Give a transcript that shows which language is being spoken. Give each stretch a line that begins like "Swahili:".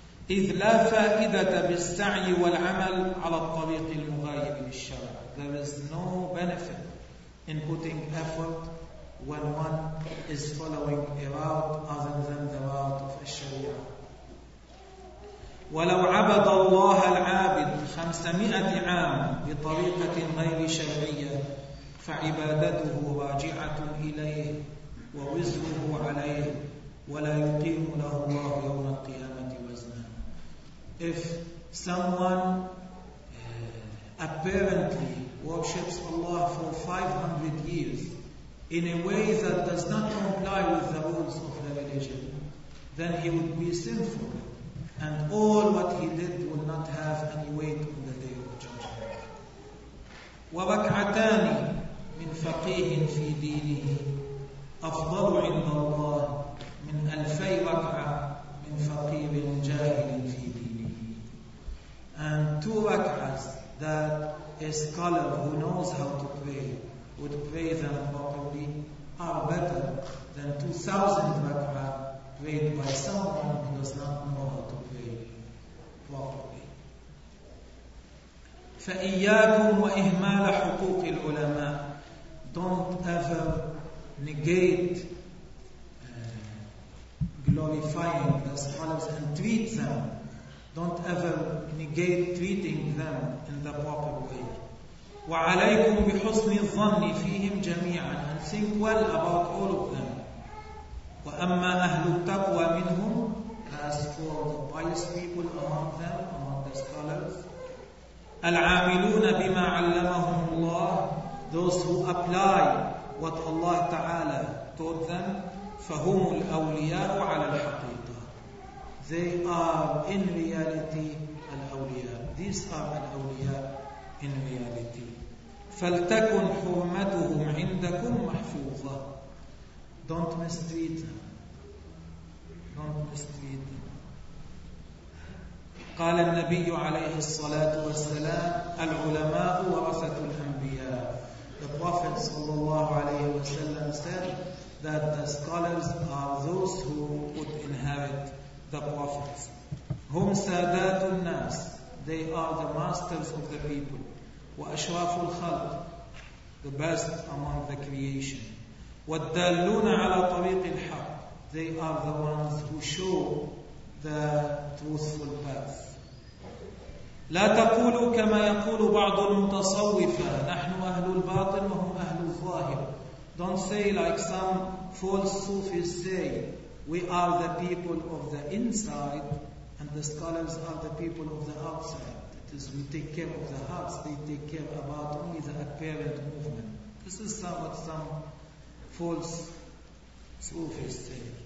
Arabic: إذ لا فائدة بالسعي والعمل على الطريق المغايب للشرع.
English: There is no benefit in putting effort when one is following a route other than the route of الشريعة.
Arabic: ولو عبد الله العابد 500 عام بطريقة غير شرعية فعبادته راجعة إليه ووزره عليه ولا يقيم له الله يوم القيامة وزنا.
English: If someone apparently worships Allah for 500 years in a way that does not comply with the rules of the religion, then he would be sinful, and all what he did will not have any weight on the day of judgment.
Arabic: وركعتان من فقيه في دينه أفضل عند الله من ألفي ركعة من فقير جاهل في دينه.
English: And two rak'ahs that a scholar who knows how to pray would pray them properly are better than 2,000 rak'ah prayed by someone who does not know how to pray properly.
Arabic: فإياكم وإهمال حقوق العلماء.
English: Don't ever negate glorifying the scholars and treat them. Don't ever negate treating them in the proper way.
Arabic: وعليكم بحسن الظن فيهم جميعا.
English: And think well about all of them.
Arabic: وأما أهل التقوى منهم.
English: As for the pious people among them, among the scholars.
Arabic: العاملون بما علمهم الله.
English: Those who apply what Allah Ta'ala taught them,
Arabic: فهم الأولياء على الحقيقة.
English: They are in reality الأولياء. These are الأولياء in reality.
Arabic: فلتكن حرمتهم عندكم محفوظة.
English: Don't mistreat them. Don't mistreat them.
Arabic: قال النبي عليه الصلاة والسلام العلماء ورثة الأنبياء.
English: The Prophet sallallahu alayhi wa sallam said that the scholars are those who would inherit the prophets.
Arabic: هم سادات الناس.
English: They are the masters of the people.
Arabic: وأشراف الخلق.
English: The best among the creation.
Arabic: والدالون على طريق الحق.
English: They are the ones who show the truthful path.
Arabic: لا تقولوا كما يقول بعض المتصوفة نحن أهل الباطن وهم أهل الظاهر.
English: Don't say like some false Sufis say, we are the people of the inside and the scholars are the people of the outside. That is, we take care of the hearts, they take care about only the apparent movement. This is what some false Sufis say.